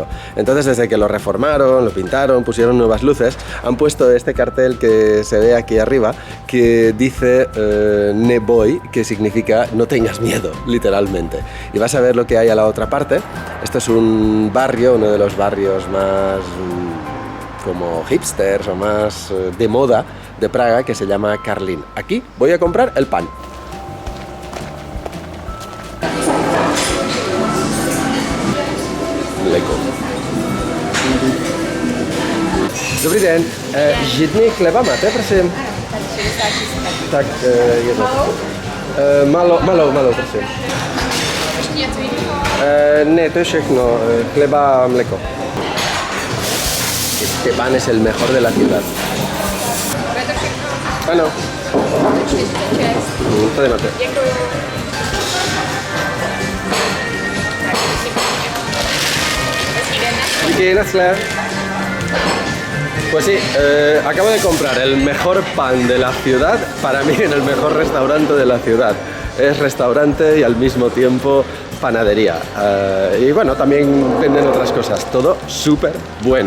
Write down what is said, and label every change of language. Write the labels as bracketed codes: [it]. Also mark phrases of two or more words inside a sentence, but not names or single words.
[es] Entonces, desde que lo reformaron, lo pintaron, pusieron nuevas luces, han puesto este cartel que se ve aquí arriba, que dice [cs] Ne voy, [es] que significa no tengas miedo, literalmente. Y vas a ver lo que hay a la otra parte. Esto es un barrio, uno de los barrios más como hipsters o más de moda de Praga, que se llama Karlín. Aquí voy a comprar el pan. [cs] Mléko. Dobrý den, žitný chleba máte, prosím? Tak, jedno. Malou, prosím. Ještě něco jiného? Ne, to je všechno, chleba a mléko. [es] Este pan es el mejor de la ciudad. [cs] Bude to všechno? Ano. 46. Tady máte. Děkuju. Tak, hezký den. Díky, naschle. [es] Pues sí, acabo de comprar el mejor pan de la ciudad, para mí en el mejor restaurante de la ciudad. Es restaurante y al mismo tiempo panadería. Y bueno, también venden otras cosas. Todo súper bueno.